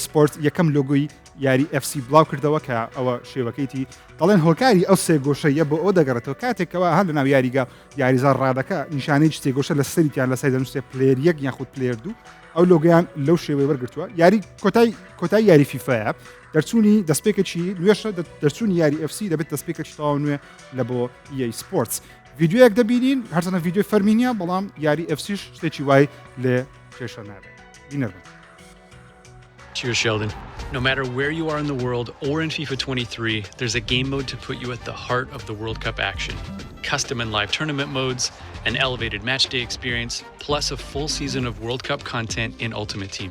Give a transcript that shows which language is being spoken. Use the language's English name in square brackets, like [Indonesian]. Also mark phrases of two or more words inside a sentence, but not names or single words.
[Central Kurdish] Sports یەکەم لۆگۆی یاری FC بڵاو کردەوە کە ئەوە شێوەکەیتی دەڵێن هۆکاری ئەو سێ گۆشەیە بۆ ئەو دەگەڕێتەوە کاتێکەوە هەر لەناو یاریگا یاریزار ڕادەکە نیشانەی سێ گۆشە لە سەریتیان لە سای دەنووسێ پلێر یەک یاخود پلێر دوو ئەو لۆگەیان لەو شێوەی وەرگرتووە یاری کۆتای یاری فیفاە دەرچوونی دەستپێکێکی نوێشە دەرچوونی یاری FC دەبێت دەستپێکێکی تەواو نوێ لە بۆ EA Sports ڤیدیۆیەک دەبینین هەرچەنە ڤیدیۆی فەرمینیە بەڵام یاری FCش شتێکی وای لێ کێشە نابێت بینەربن [English] Cheers, Sheldon. No matter where you are in the world or in FIFA 23, there's a game mode to put you at the heart of the World Cup action. Custom and live tournament modes, an elevated matchday experience, plus a full season of World Cup content in Ultimate Team.